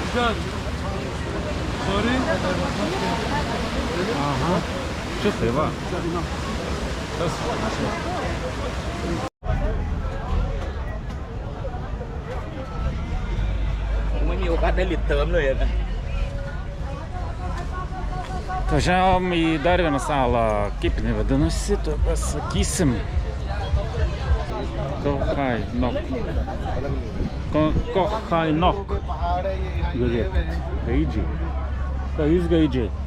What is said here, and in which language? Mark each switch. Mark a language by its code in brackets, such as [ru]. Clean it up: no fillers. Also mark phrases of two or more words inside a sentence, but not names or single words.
[en] What? Sorry? Aha. [lt] Čia tai va. Tas. [th] ไม่มีโอกาสได้ลิตเติมเลยนะ [lt] Važiavom į dar vieną salą, kaip jinai vadinasi, tu pasakysim. Kohainok. Kohainok. Žiūrėk, gaidžiai. Ką jūs gaidžiai?